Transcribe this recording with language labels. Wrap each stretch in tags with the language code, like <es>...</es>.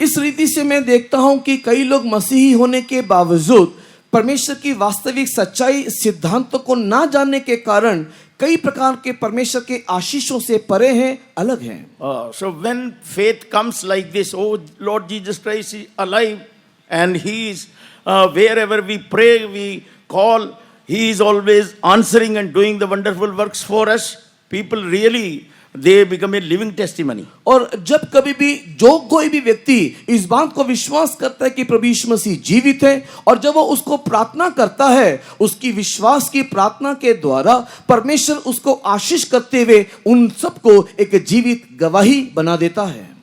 <hi>इस रीति से मैं देखता हूं कि कई लोग मसीही होने के बावजूद परमेश्वर की वास्तविक सच्चाई सिद्धांतों को ना जानने के कारण कई प्रकार के परमेश्वर के आशीषों से परे हैं, अलग हैं।</hi> <en>So when faith comes like this, oh Lord Jesus Christ is alive and He is wherever we pray, we call, He is always answering and doing the wonderful works for us. People really they become a living testimony.</en> <hi>और जब कभी भी जो कोई भी व्यक्ति इस बात को विश्वास करता है कि प्रभु यीशु मसीह जीवित है और जब वो उसको प्रार्थना करता है, उसकी विश्वास की प्रार्थना के द्वारा परमेश्वर उसको आशीष करते हुए उन सबको एक जीवित गवाही बना देता है।</hi>